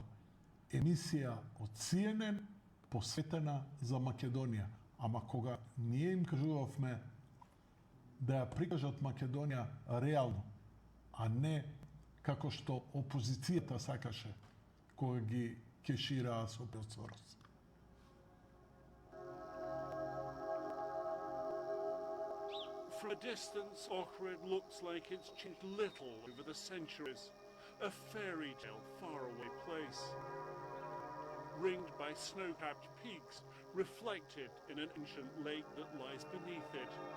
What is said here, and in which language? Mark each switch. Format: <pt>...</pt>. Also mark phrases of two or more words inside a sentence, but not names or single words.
<mk>Емисија од CNN посветена за Македонија. Ама кога ние им кажувавме да ја прикажат Македонија реално, а не како што опозицијата сакаше кога ги кешираа со Белсорос.</mk> <en>From a distance, Ohrid looks like it's changed little over the centuries. A fairy tale faraway place. Ringed by snow-capped peaks, reflected in an ancient lake that lies beneath it.</en>